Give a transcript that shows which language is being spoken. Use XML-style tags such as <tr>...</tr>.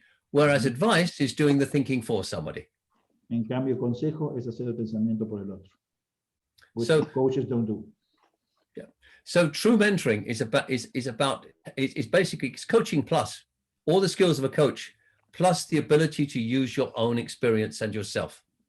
<en>Whereas advice is doing the thinking for somebody.</en> <es>En cambio, consejo es hacer el pensamiento por el otro,</es> <en>which So coaches don't do. Yeah. So true mentoring is basically coaching plus all the skills of a coach, plus the ability to use your own experience and yourself.</en>